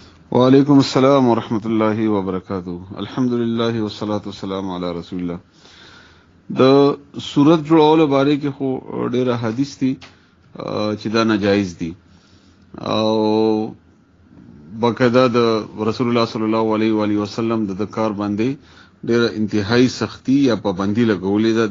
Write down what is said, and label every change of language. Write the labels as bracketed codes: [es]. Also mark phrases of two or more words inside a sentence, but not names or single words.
[ar] وعلیکم السلام ورحمۃ اللہ وبرکاتہ. الحمدللہ والصلاة والسلام علی رسول الله. [ps] د صورت جوړولو باره کې خو ډېر حدیث دي چې دا ناجایز دي او باقاعده د رسول الله [ar] صلی الله علیه و آله وسلم [ps] د کار باندې ډېر انتهایی سختی یا پابندی لګولې ده.